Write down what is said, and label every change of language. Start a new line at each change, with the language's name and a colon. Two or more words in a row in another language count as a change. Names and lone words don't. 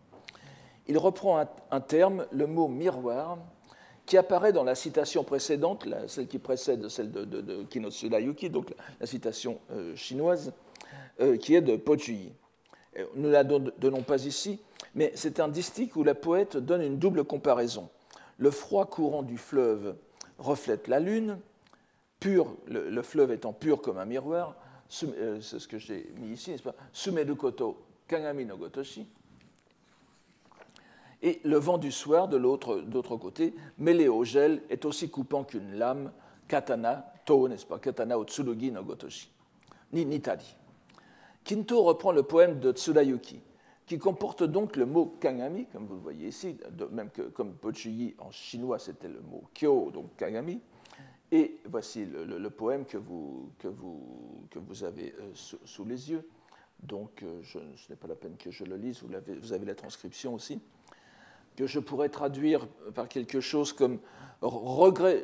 French: Il reprend un terme, le mot miroir, qui apparaît dans la citation précédente, celle qui précède celle de Kino Tsurayuki, donc la citation chinoise, qui est de Pochuyi. Nous ne la donnons pas ici, mais c'est un distique où la poète donne une double comparaison. Le froid courant du fleuve reflète la lune, pur, le fleuve étant pur comme un miroir, c'est ce que j'ai mis ici, n'est-ce pas?
Japanese: 澄める事鏡の如し.
French: Et le vent du soir, de l'autre côté, mêlé au gel, est aussi coupant qu'une lame, katana, to, n'est-ce pas?
Japanese: 刀を剣の如し. 似たり.
French: Kinto reprend le poème de Tsurayuki, qui comporte donc le mot kagami, comme vous le voyez ici, même que comme Pochuyi en chinois, c'était le mot kyo, donc kagami. Et voici le poème que vous avez sous les yeux. Donc, ce n'est pas la peine que je le lise, vous avez la transcription aussi, que je pourrais traduire par quelque chose comme regret.